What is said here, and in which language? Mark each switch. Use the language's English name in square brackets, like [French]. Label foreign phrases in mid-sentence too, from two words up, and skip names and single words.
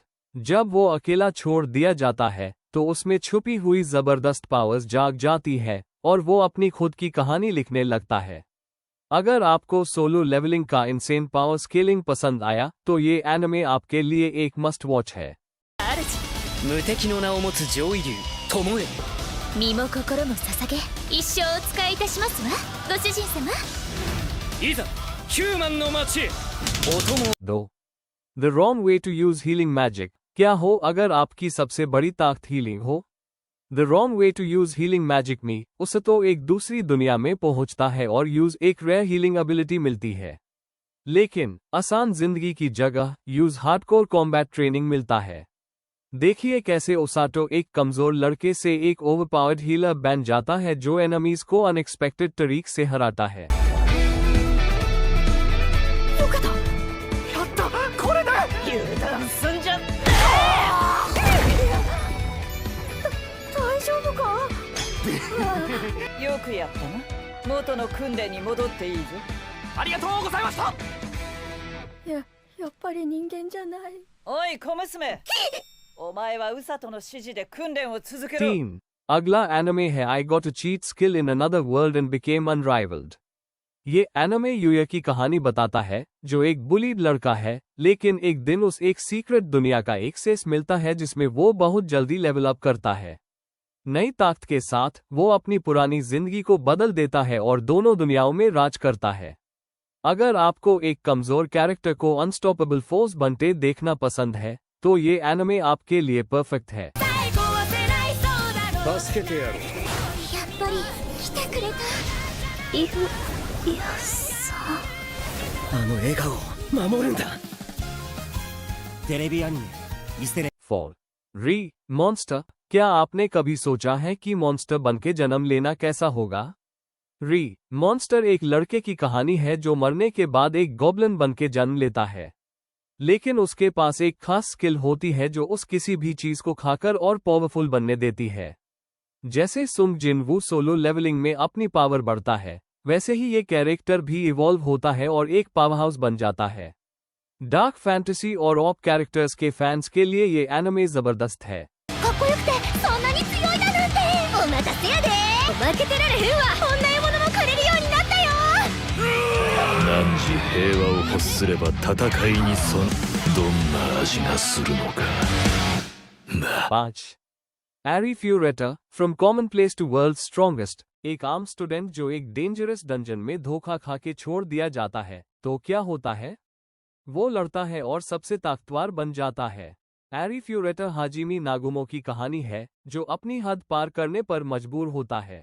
[Hindi] जब वो अकेला छोड़ दिया जाता है, तो उसमें छुपी हुई जबरदस्त पावर्स जाग जाती है और वो अपनी खुद की कहानी लिखने लगता है। अगर आपको सोलो लेवलिंग का [English] insane power scaling [Hindi] पसंद आया, तो ये एनिमे आपके लिए एक [English] must watch [Hindi] है। [Japanese] 無敵の名を持つ上位竜巴身も心も捧げ一生お使いいたしますわ、ご主人様。いざヒューマンの街へお供 [Hindi] दो The wrong way to use healing magic। क्या हो अगर आपकी सबसे बड़ी ताकत हीलिंग हो? The wrong way to use healing magic में उसे तो एक दूसरी दुनिया में पहुंचता है और यूज एक [English] rare healing ability [Hindi] मिलती है। लेकिन आसान जिंदगी की जगह यूज [English] hardcore combat training [Hindi] मिलता है। देखिए कैसे ओसाटो एक कमजोर लड़के से एक [English] overpowered healer [Hindi] बन जाता है जो एनिमीज को अनएक्सपेक्टेड तरीक से हराता है। [Japanese] やったこれで油断すんじゃ大丈夫か？よくやったな。元の訓練に戻っていいぞ。ありがとうございました。やっぱり人間じゃない。おい小娘お前はウサトの指示で訓練を続けろ。 [Hindi] 3. अगला एनिमे है I got a cheat skill in another world and became unrivaled। ये एनिमे यूया की कहानी बताता है, जो एक बुलीड लड़का है, लेकिन एक दिन उस एक सीक्रेट दुनिया का एक्सेस मिलता है जिसमें वो बहुत जल्दी [English] level up [Hindi] करता है। नई ताकत के साथ वो अपनी पुरानी जिंदगी को बदल देता है और दोनों दुनियाओं में राज करता है। अगर आपको एक कमजोर कैरेक्टर को [English] unstoppable force [Hindi] बनते देखना पसंद है, तो ये एनिमे आपके लिए परफेक्ट है। [Japanese] 助けてやろう。やっぱり来てくれた。イフさん。あの笑顔を守るんだ。テレビアニメイステレ [Hindi] 4. री मॉन्स्टर। क्या आपने कभी सोचा है कि मॉन्स्टर बनके जन्म लेना कैसा होगा? री मॉन्स्टर एक लड़के की कहानी है जो मरने के बाद एक गॉब्लिन बनके जन्म लेता है, लेकिन उसके पास एक खास स्किल होती है जो उस किसी भी चीज को खाकर और पावरफुल बनने देती है। जैसे सुंग जिनवू सोलो लेवलिंग में अपनी पावर बढ़ता है, वैसे ही ये कैरेक्टर भी इवॉल्व होता है और एक पावरहाउस बन जाता है। [English] dark fantasy [Hindi] और [English] OP characters [Hindi] के फैंस के लिए ये एनिमे जबरदस्त है। [Japanese] かっこよくてそんなに強いだなんて。お待たせやで。負けてられへんわ。こんな獲物も狩れるようになったよ。汝平和を欲すれば戦いにどんな味がするのか。 [Hindi] 5. एरी फ्यूरेटा फ्रॉम कॉमन प्लेस टू वर्ल्ड स्ट्रॉन्गेस्ट। एक आम स्टूडेंट जो एक [English] dangerous dungeon [Hindi] में धोखा खा के छोड़ दिया जाता है, तो क्या होता है? वो लड़ता है और सबसे ताकतवर बन जाता है। एरी फ्यूरेटा हाजिमी नागुमो की कहानी है, जो अपनी हद पार करने पर मजबूर होता है।